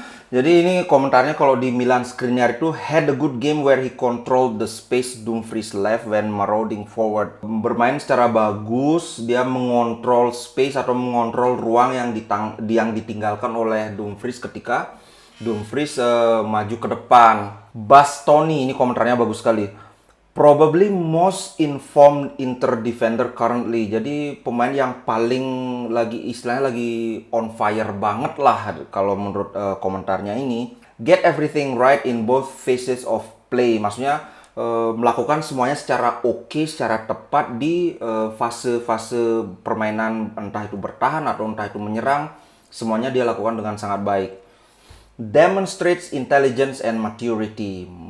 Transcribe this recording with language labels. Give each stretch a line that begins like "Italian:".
Indonesian: Jadi ini komentarnya kalau di Milan Skriniar itu
English: had a good game where he controlled the space Dumfries left when marauding forward.
Indonesian: Bermain secara bagus, dia mengontrol space atau mengontrol ruang yang ditinggalkan oleh Dumfries ketika Dumfries maju ke depan. Bastoni ini komentarnya bagus sekali.
English: Probably most informed Inter defender currently.
Indonesian: Jadi pemain yang paling istilahnya lagi
English: on fire
Indonesian: banget lah kalau menurut komentarnya ini.
English: Get everything right in both phases of play.
Indonesian: Maksudnya melakukan semuanya secara oke, secara tepat di fase-fase permainan, entah itu bertahan atau entah itu menyerang. Semuanya dia lakukan dengan sangat baik.
English: Demonstrates intelligence and maturity.